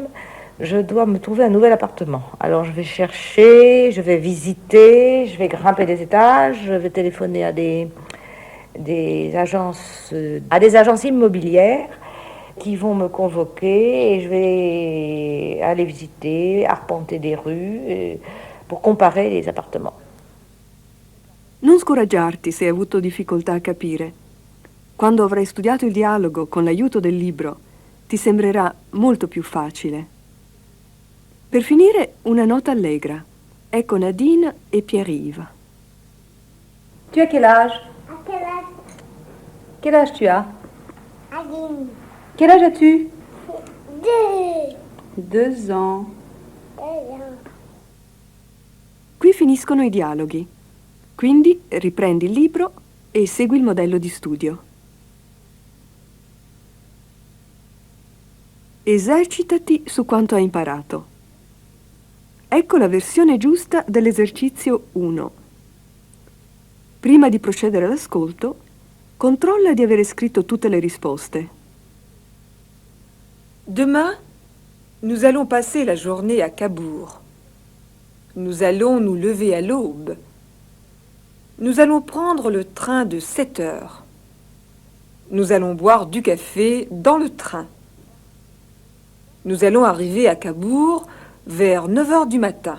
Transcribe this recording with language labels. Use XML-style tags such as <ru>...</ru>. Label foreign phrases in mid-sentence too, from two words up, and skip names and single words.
<fr>Je dois me trouver un nouvel appartement. Alors je vais chercher, je vais visiter, je vais grimper des étages, je vais téléphoner à des agences immobilières qui vont me convoquer et je vais aller visiter, arpenter des rues pour comparer les appartements.</fr> <it>Non scoraggiarti se hai avuto difficoltà a capire. Quando avrai studiato il dialogo con l'aiuto del libro, ti sembrerà molto più facile. Per finire, una nota allegra. Ecco Nadine e Pierre-Yves.</it> <fr>Tu as quel âge? À quel âge? Quel âge tu as? Nadine. Quel âge as-tu? 2. 2 ans.</fr> <it>Qui finiscono i dialoghi. Quindi riprendi il libro e segui il modello di studio. Esercitati su quanto hai imparato. Ecco la versione giusta dell'esercizio 1. Prima di procedere all'ascolto, controlla di avere scritto tutte le risposte.</it> <fr>Demain, nous allons passer la journée à Cabourg. Nous allons nous lever à l'aube. Nous allons prendre le train de 7 heures. Nous allons boire du café dans le train. Nous allons arriver à Cabourg vers 9 heures du matin.</fr>